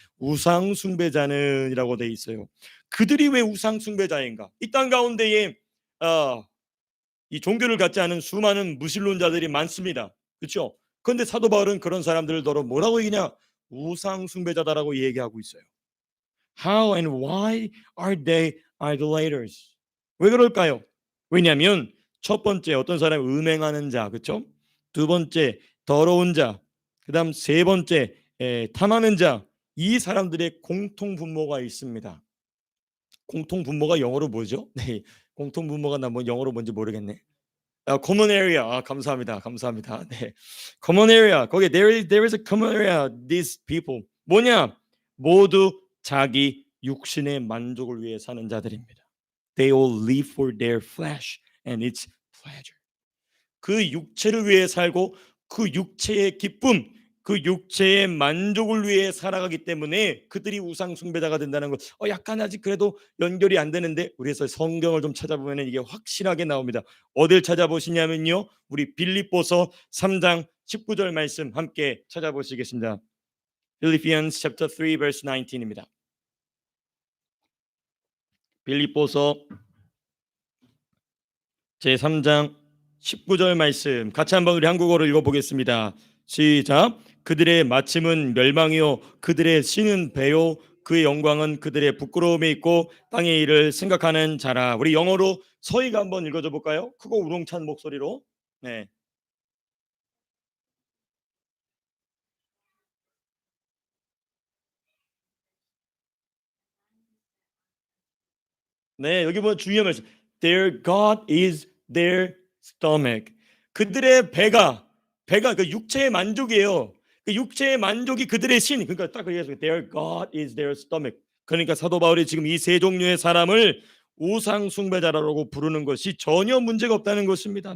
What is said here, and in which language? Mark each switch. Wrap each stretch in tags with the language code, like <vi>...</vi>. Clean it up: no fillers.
<ko>우상 숭배자는이라고 돼 있어요. 그들이 왜 우상 숭배자인가? 이 땅 가운데에 이 종교를 갖지 않은 수많은 무신론자들이 많습니다. 그렇죠? 그런데 사도 바울은 그런 사람들을 더러 뭐라고 얘기냐? 우상 숭배자다라고 얘기하고 있어요.</ko> <en>How and why are they idolaters?</en> <ko>왜 그럴까요? 왜냐하면 첫 번째 어떤 사람이 음행하는 자, 그렇죠? 두 번째 더러운 자, 그다음 세 번째 탐하는 자, 이 사람들의 공통 분모가 있습니다. 공통 분모가 영어로 뭐죠? 네, 공통 분모가 나 뭐 영어로 뭔지 모르겠네.</ko> <en>common area.</en> <ko>감사합니다. 네,</ko> <en>common area.</en> <ko>거기에</ko> <en>there is a common area. These people</en> <ko>뭐냐? 모두 자기 육신의 만족을 위해 사는 자들입니다.</ko> <en>They all live for their flesh and its pleasure.</en> <ko>그 육체를 위해 살고 그 육체의 기쁨, 그 육체의 만족을 위해 살아가기 때문에 그들이 우상 숭배자가 된다는 것. 약간 아직 그래도 연결이 안 되는데 우리에서 성경을 좀 찾아보면 이게 확실하게 나옵니다. 어딜 찾아보시냐면요, 우리 빌립보서 3장 19절 말씀 함께 찾아보시겠습니다.</ko> <en>Philippians chapter 3 verse 19입니다.</en> <ko>빌립보서 제3장 19절 말씀 같이 한번 우리 한국어로 읽어보겠습니다. 시작. 그들의 마침은 멸망이요 그들의 신은 배요 그의 영광은 그들의 부끄러움에 있고 땅의 일을 생각하는 자라. 우리 영어로 서희가 한번 읽어줘 볼까요? 크고 우렁찬 목소리로. 네. 네, 여기 보면 중요한 말씀.</ko> <en>Their God is their stomach.</en> <ko>그들의 배가 그 육체의 만족이에요. 그 육체의 만족이 그들의 신. 그러니까 딱 그래서</ko> <en>their God is their stomach.</en> <ko>그러니까 사도 바울이 지금 이 세 종류의 사람을 우상 숭배자라고 부르는 것이 전혀 문제가 없다는 것입니다.</ko>